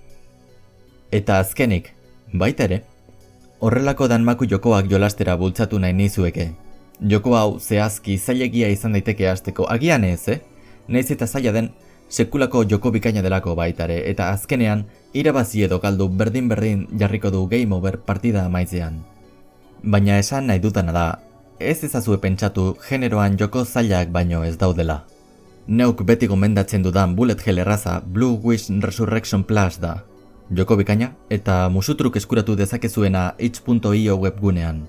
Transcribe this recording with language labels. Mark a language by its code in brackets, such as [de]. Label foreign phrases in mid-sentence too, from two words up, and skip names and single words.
[eu] Eta azkenik, baita ere, horrelako danmaku jokoak jolastera bultzatu nahi nizueke. Joko hau zehazki zailegia izan daiteke hasteko, agian ez, Naiz eta zaila den, sekulako joko bikaina delako baitare, eta azkenean, irabazi edo galdu berdin-berdin jarriko du [en] game over [eu] partida amaitzean. Baina esan nahi dutana da, ez ezazue pentsatu generoan joko zailak baino ez daudela. Neuk beti gomendatzen dudan [en] bullet hell [eu] erraza Blue Wish Resurrection Plus da. Joko bikaina eta musutruk eskuratu dezakezuena itch.io webgunean.